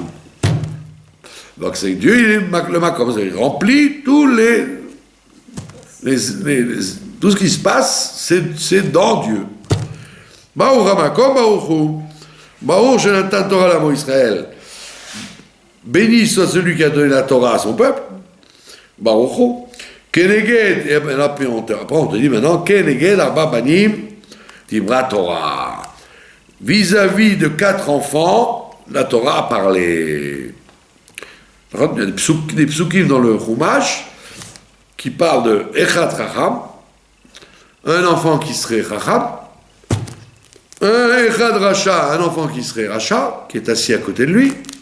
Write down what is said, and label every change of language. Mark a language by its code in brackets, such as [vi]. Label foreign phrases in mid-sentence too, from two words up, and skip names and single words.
[fr] Donc c'est Dieu, il est le Makom, il remplit tout ce qui se passe, c'est dans Dieu. [he] ברוך המקום, ברוך הוא. ברוך שנתן תורה לעמו ישראל. [fr] Béni soit celui qui a donné la Torah à son peuple. [he] ברוך הוא. כנגד, [fr] et après on te dit maintenant, [he] כנגד ארבעה בנים דברה תורה. [fr] Vis-à-vis de 4 enfants, la Torah a parlé. Par contre, il y a des psukim dans le Chumash qui parlent de [he] אחד חכם, [fr] un enfant qui serait Chacham, un [he] אחד רשע, [fr] un enfant qui serait Racha, qui est assis à côté de lui,